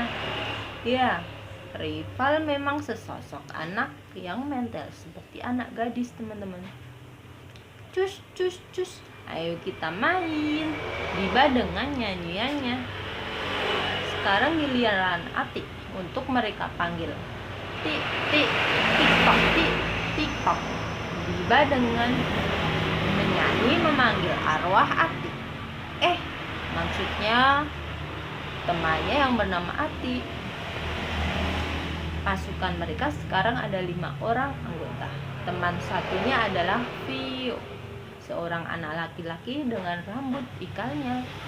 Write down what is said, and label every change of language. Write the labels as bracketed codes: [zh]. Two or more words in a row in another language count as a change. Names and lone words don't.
[id] Ya, Rival memang sesosok anak yang mentel seperti anak gadis teman-teman. Cus cus cus, ayo kita main, Diba dengan nyanyiannya. Sekarang giliran Atik untuk mereka panggil. Tik tik tik tok tik tik tok. Diba dengan menyanyi memanggil arwah Atik. Maksudnya temannya yang bernama Atik. Pasukan mereka sekarang ada 5 orang anggota. Teman satunya adalah Vio, seorang anak laki-laki dengan rambut ikalnya.